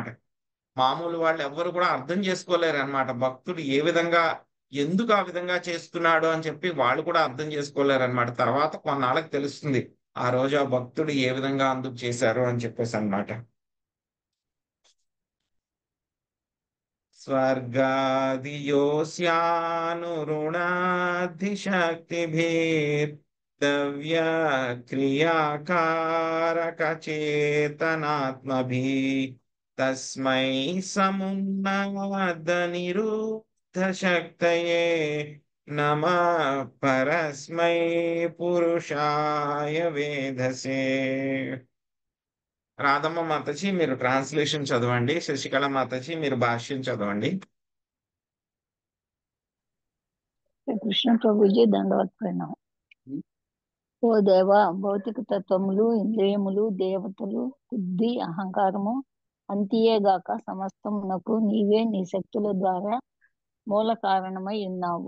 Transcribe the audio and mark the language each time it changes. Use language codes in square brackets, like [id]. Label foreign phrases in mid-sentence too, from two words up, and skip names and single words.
[te] మామూలు వాళ్ళు ఎవ్వరు కూడా అర్థం చేసుకోలేరు అనమాట. భక్తుడు ఏ విధంగా, ఎందుకు ఆ విధంగా చేస్తున్నాడు అని చెప్పి వాళ్ళు కూడా అర్థం చేసుకోలేరు అనమాట. తర్వాత కొన్నాళ్ళకి తెలుస్తుంది ఆ రోజు ఆ భక్తుడు ఏ విధంగా అందుకు చేశారు అని చెప్పేసి అన్నమాట. [sa] स्वर्गादियोऽस्यानुरुणाद्धिशक्तिभिर्दव्यक्रियाकारकचेतनात्मभिः तस्मै समुन्नतनिरुद्धशक्तये नमः परस्मै పురుషాయ వేధసే. [te] రాధమ్మ మాతాజీ మీరు ట్రాన్స్లేషన్ చదవండి, శశికళ మాతాజీ మీరు భాష్యం చదవండి. కృష్ణ ప్రభుజీ దండవత్ ప్రణామం. ఓ దేవా, భౌతిక తత్వములు, ఇంద్రియములు, దేవతలు, బుద్ధి, అహంకారము అంతియేగాక సమస్తమునకు నీవే నీ శక్తుల ద్వారా మూల కారణమై ఉన్నావు.